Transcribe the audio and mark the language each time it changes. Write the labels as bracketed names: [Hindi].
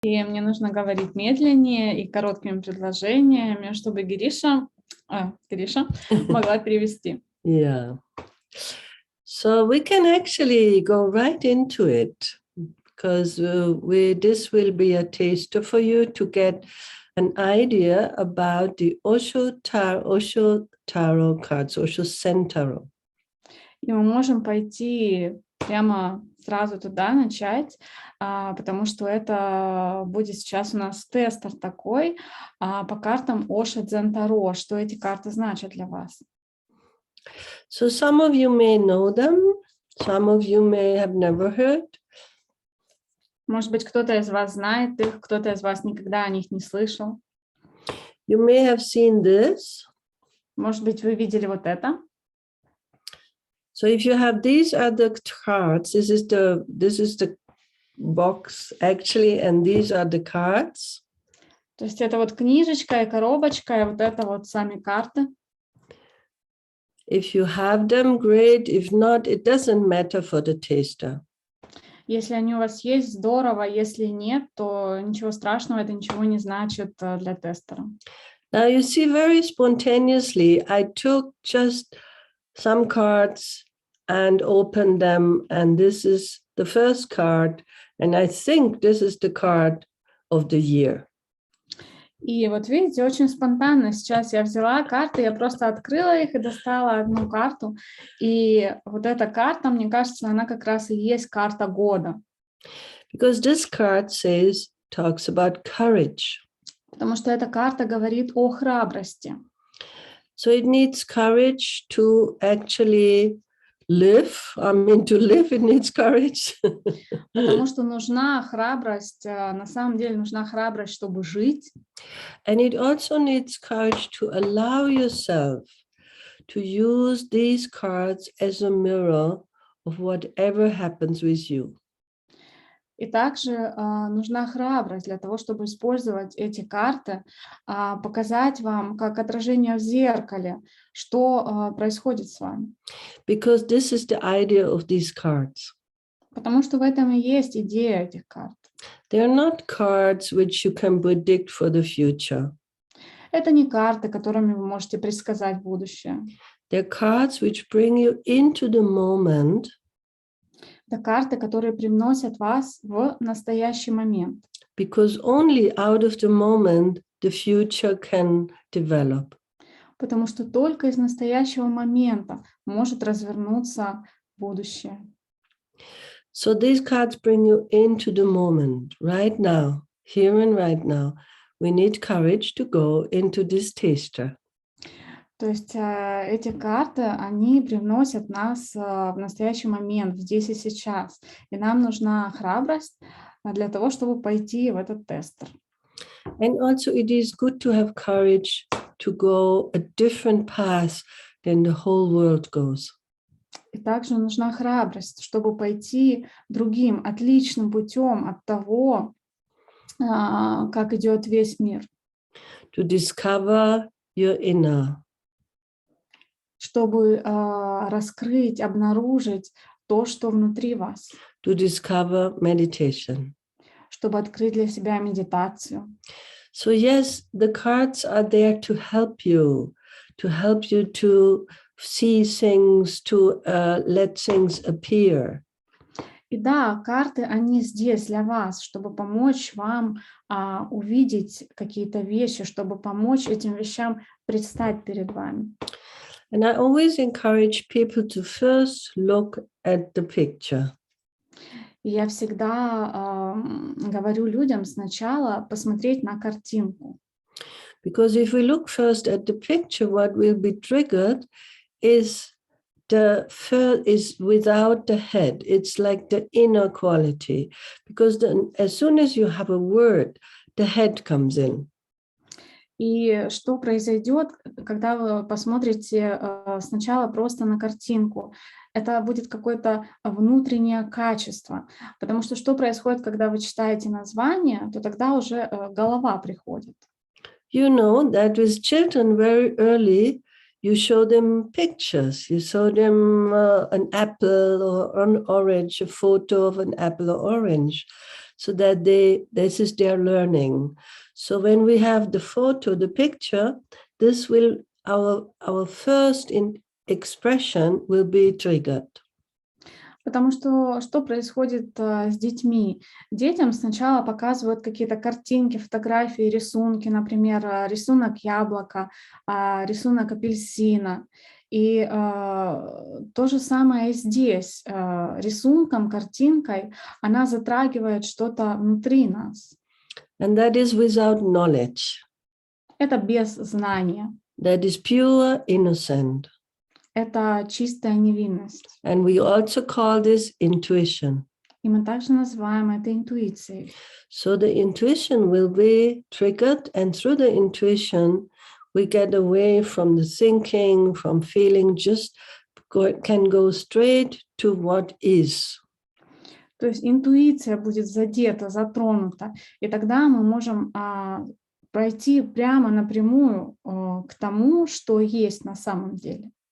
[Russian] И мне нужно говорить медленнее и короткими предложениями, чтобы Гириша могла перевести. [English] Yeah. So we can actually go right into it because this will be a taster for you to get an idea about the ОШО Таро cards, ОШО Дзен Таро. [Russian] И мы можем пойти прямо сразу туда начать, потому что это будет сейчас у нас тестер такой по картам ОШО Дзен Таро, что эти карты значат для вас. [English] So some of you may know them, some of you may have never heard. [Russian] Может быть, кто-то из вас знает их, кто-то из вас никогда о них не слышал. [English] You may have seen this. [Russian] Может быть, вы видели вот это. [English] So if you have these other cards, this is the box actually, and these are the cards. [Russian] То есть это вот книжечка и коробочка, и вот это вот сами карты. [English] If you have them, great. If not, it doesn't matter for the taster. [Russian] Если они у вас есть, здорово. Если нет, то ничего страшного, это ничего не значит для тестера. [English] Now you see, very spontaneously, I took just some cards and opened them, and this is the first card, and I think this is the card of the year. [Russian] И вот видите, очень спонтанно сейчас я взяла карты, я просто открыла их и достала одну карту. И вот эта карта, мне кажется, она как раз и есть карта года. [English] Because this card talks about courage. [Russian] Потому что эта карта говорит о храбрости. [English] So it needs courage to actually live. I mean, to live, it needs courage. [Russian] Потому что нужна храбрость, на самом деле нужна храбрость, чтобы жить. [English] And it also needs courage to allow yourself to use these cards as a mirror of whatever happens with you. [Russian] И также нужна храбрость для того, чтобы использовать эти карты, показать вам, как отражение в зеркале, что происходит с вами. [English] Because this is the idea of these cards. [Russian] Потому что в этом и есть идея этих карт. [English] They are not cards which you can predict for the future. [Russian] Это не карты, которыми вы можете предсказать будущее. [English] They're cards which bring you into the moment. [Russian] Это карты, которые привносят вас в настоящий момент. [English] Because only out of the moment the future can develop. [Russian] Потому что только из настоящего момента может развернуться будущее. [English] So these cards bring you into the moment, right now, here and right now. We need courage to go into this taster. [Russian] То есть эти карты, они привносят нас в настоящий момент, здесь и сейчас. И нам нужна храбрость для того, чтобы пойти в этот тестер. [English] And also it is good to have courage to go a different path than the whole world goes. [Russian] И также нужна храбрость, чтобы пойти другим, отличным путем от того, как идет весь мир. [English] To discover your inner. [Russian] Чтобы раскрыть, обнаружить то, что внутри вас. [English] To discover meditation. [Russian] Чтобы открыть для себя медитацию. [English] So yes, the cards are there to help you to see things, to let things appear. [Russian] И да, карты, они здесь для вас, чтобы помочь вам увидеть какие-то вещи, чтобы помочь этим вещам предстать перед вами. [English] And I always encourage people to first look at the picture. [Russian] И я всегда говорю людям сначала посмотреть на картинку. [English] Because if we look first at the picture, what will be triggered is without the head. It's like the inner quality. Because as soon as you have a word, the head comes in. [Russian] И что произойдет, когда вы посмотрите сначала просто на картинку? Это будет какое-то внутреннее качество. Потому что происходит, когда вы читаете название, то тогда уже голова приходит. [English] You know that with children very early, you show them pictures. You show them an apple or an orange, a photo of an apple or orange. so that this is their learning. So when we have the photo, the picture, this will, our first expression will be triggered. [Russian] Потому что происходит с детьми? Детям сначала показывают какие-то картинки, фотографии, рисунки, например, рисунок яблока, рисунок апельсина. И то же самое и здесь. Рисунком, картинкой она затрагивает что-то внутри нас. [English] And that is without knowledge. [Russian] Это без знания. [English] That is pure innocent. [Russian] Это чистая невинность. [English] And we also call this intuition. [Russian] И мы также называем это интуицией. [English] So the intuition will be triggered, and through the intuition, we get away from the thinking, from feeling, can go straight to what is. [Russian] То есть интуиция будет задета, затронута, и тогда мы можем пройти прямо напрямую к тому, что есть на самом деле.